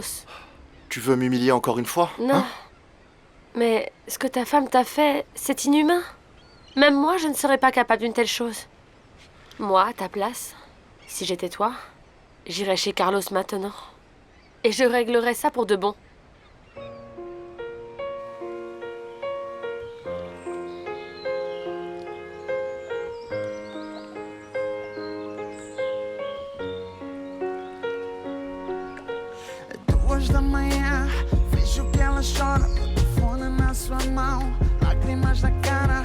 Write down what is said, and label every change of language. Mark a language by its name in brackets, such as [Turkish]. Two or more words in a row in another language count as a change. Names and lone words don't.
[French] Tu veux m'humilier encore une fois? Non. Hein? Mais ce que ta femme t'a fait, c'est inhumain. Même moi, je ne serais pas capable d'une telle chose. Moi, à ta place, si j'étais toi, j'irais chez Carlos maintenant. Et je réglerais ça pour de bon. [Portuguese] Da manhã, vejo que ela chora, telefone na sua mão, lágrimas na cara.